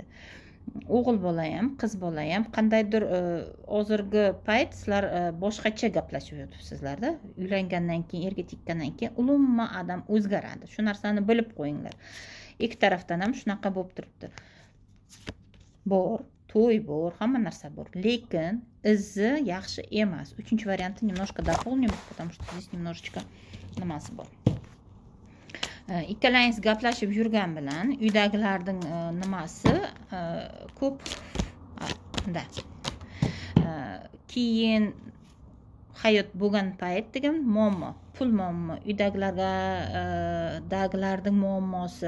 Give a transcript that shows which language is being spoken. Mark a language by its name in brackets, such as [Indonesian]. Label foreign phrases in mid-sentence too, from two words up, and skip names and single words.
[Uzbek] O'g'il bola ham, qiz bola ham qandaydir hozirgi payt sizlar boshqacha gaplashib yotibsizlarda. Uylangandan keyin, erga tekkandan keyin umuman odam o'zgaradi. Shu narsani bilib qo'yinglar. Ikki tarafdan ham shunaqa bo'lib turibdi. Bor, to'y bor, hamma narsa bor, lekin izi yaxshi emas. Uchinchi variantni [Russian] немножко дополним, потому что здесь немножечко [Uzbek] nimasi bor. Ikkalangiz gaplashib yurgan bilan uydagilarning nimasi ko'p da. Keyin hayot bo'lgan payt degan muammo, pul muammo, uydagilarga dagilarning muammosi.